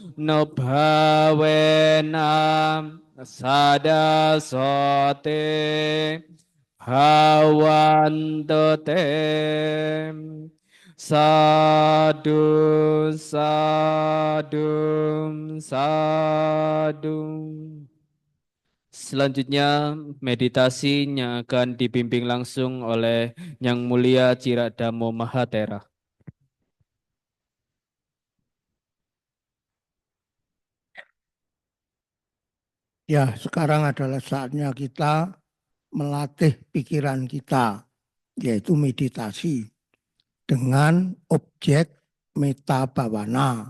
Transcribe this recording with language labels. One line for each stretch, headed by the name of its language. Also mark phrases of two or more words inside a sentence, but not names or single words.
Pali: nubhavena sada sote bhavantu te sadu sadu sadu.
Indonesian: Selanjutnya meditasinya akan dibimbing langsung oleh Yang Mulia Ciradamo Mahatera. Ya, sekarang adalah saatnya kita melatih pikiran kita, yaitu meditasi dengan objek
Pali: meta bhavana.